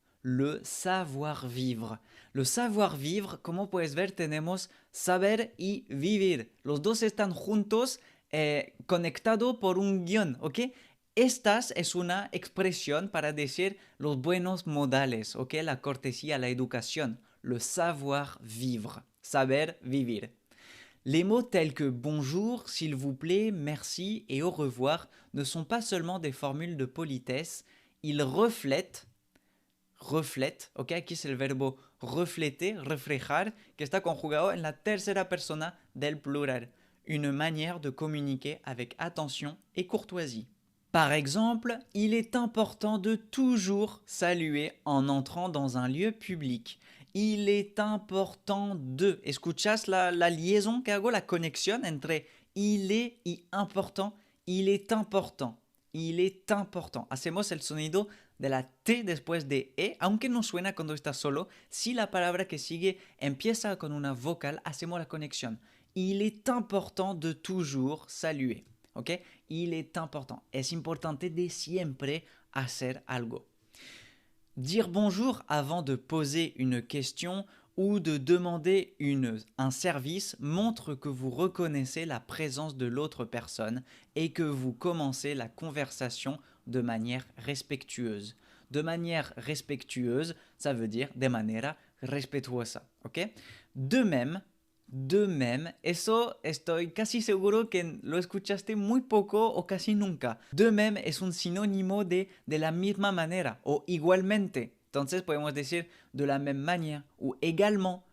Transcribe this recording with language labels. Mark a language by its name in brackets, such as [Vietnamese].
[Spanish] Le savoir-vivre. Le savoir-vivre, como puedes ver, tenemos saber y vivir. Los dos están juntos, conectados por un guión, ¿ok? Esta es una expresión para decir los buenos modales, ¿ok? La cortesía, la educación. Le savoir-vivre. Saber vivir. [French] Les mots tels que bonjour, s'il vous plaît, merci et au revoir ne sont pas seulement des formules de politesse, il reflète, [Spanish] ok, aquí es el verbo refleter, reflejar, que está conjugado en la tercera persona del plural, [French] une manière de communiquer avec attention et courtoisie. Par exemple, il est important de toujours saluer en entrant dans un lieu public. Il est important de. [Spanish] ¿Escuchas la liaison que hago, la conexión entre il est y important? [French] Il est important. Il est important. [Spanish] Hacemos el sonido de la T después de E, aunque no suena cuando está solo. Si la palabra que sigue empieza con una vocal, hacemos la conexión. [French] Il est important de toujours saluer. ¿Ok? Il est important. [Spanish] Es importante de siempre hacer algo. [French] Dire bonjour avant de poser une question ou de demander un service montre que vous reconnaissez la présence de l'autre personne et que vous commencez la conversation de manière respectueuse. De manière respectueuse, ça veut dire [Spanish] de manera respetuosa. ¿Ok? De même, eso estoy casi seguro que lo escuchaste muy poco o casi nunca. De même es un sinónimo de la misma manera o igualmente. Entonces podemos decir [French] de la même manière ou également.